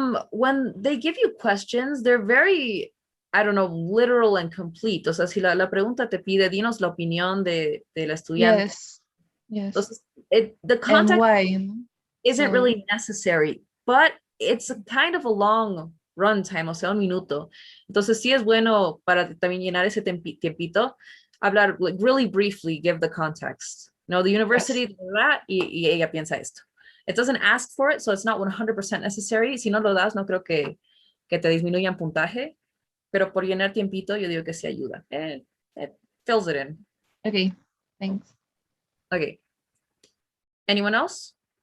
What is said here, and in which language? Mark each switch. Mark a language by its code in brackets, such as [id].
[en] When they give you questions, they're very, I don't know, literal and complete. [es] O sea, si la pregunta te pide, dinos la opinión de la estudiante. [en] Yes. Entonces, the context and why? isn't really necessary, but it's a kind of a long run time, [es] o sea, un minuto. Entonces, sí es bueno para también llenar ese tiempito, hablar, [en] like, really briefly, give the context. [es] No, [en] the university, that, [es] y ella piensa esto. [en] It doesn't ask for it, so it's not 100% necessary. [es] Si no lo das, no creo que te disminuyan puntaje, pero por llenar tiempito, yo digo que sí ayuda. [en] It fills it in. Okay, thanks. Okay. Anyone else?